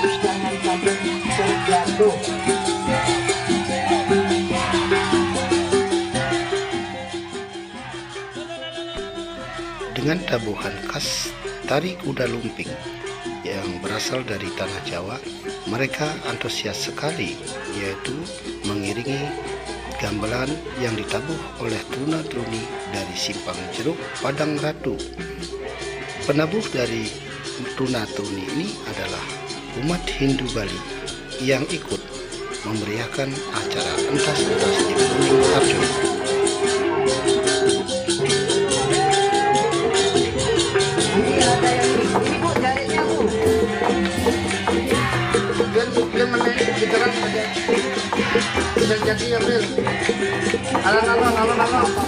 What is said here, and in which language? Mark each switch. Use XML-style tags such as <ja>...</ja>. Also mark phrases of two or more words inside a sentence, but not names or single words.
<id>Dengan tabuhan khas tari kuda lumping yang berasal dari tanah Jawa, mereka antusias sekali, yaitu mengiringi gamelan yang ditabuh oleh truna-truni dari Simpang Jeruk, Padang Ratu. Penabuh dari truna-truni ini adalah umat Hindu Bali yang ikut memeriahkan acara entas-entas di Gunung Harjo. Bisa jadi ya Bil. Alon-alon.</id>